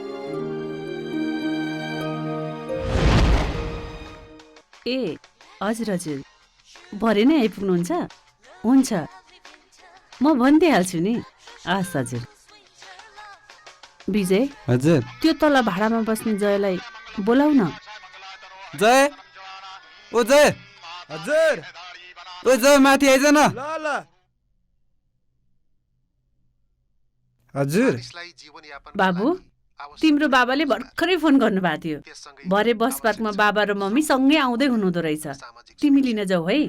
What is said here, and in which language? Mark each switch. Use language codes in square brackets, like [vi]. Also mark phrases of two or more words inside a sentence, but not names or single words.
[ne] ए हजुर हजुर, भरे नै आइपुग्नुहुन्छ? हुन्छ, म भनिदिइहाल्छु नि। हस् हजुर। विजय, हजुर। त्यो तल भाडामा बस्ने जयलाई बोलाउ न। जय, ओ जय। हजुर। ओ जय, माथि आइज न। ल ल। हजुर। बाबु, तिम्रो बाबाले भर्खरै फोन गर्नुभएको थियो। भरे बस पार्कमा बाबा र मम्मी सँगै आउँदै हुनुहुँदो रहेछ। तिमी लिन जाऊ है।